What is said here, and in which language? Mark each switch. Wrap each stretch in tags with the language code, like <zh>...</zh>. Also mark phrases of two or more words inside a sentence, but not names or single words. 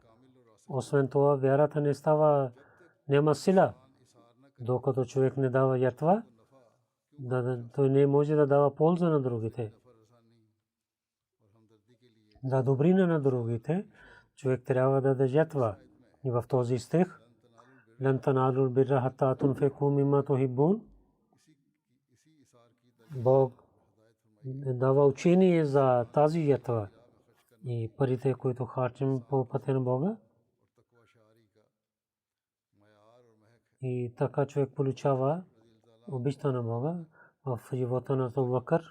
<bg>Освен това, вярата не става, няма сила, докато човек не дава жертва, той не може да дава полза на другите. За добрина на другите, човек трябва да даде жертва. И в този стих,</bg> <ar>لن تنالوا البر حتى تنفقوا مما تحبون,</ar> <bg>Бог дава учение за тази жертва и парите, които харчим по пътя на Бога. И така човек получава обичта на Бога в живота на Абу Бакър.</bg>